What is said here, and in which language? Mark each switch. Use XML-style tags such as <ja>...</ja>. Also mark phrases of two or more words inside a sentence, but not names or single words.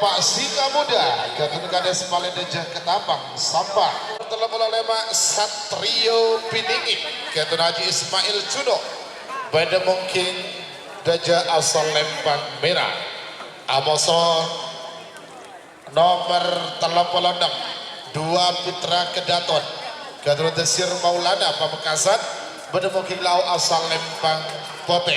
<id>Singa Muda Ketua Kades Palendejah Ketapang Sampang 35 Satrio Piningit Ketua Haji Ismail Cuno Bedemong King Gajah asal Lempang merah Amoso nomor 36 2 Putra Kedaton Gatot Desir Maulana Pamekasan Bedemoking Lau asal Lempang Pote.</id>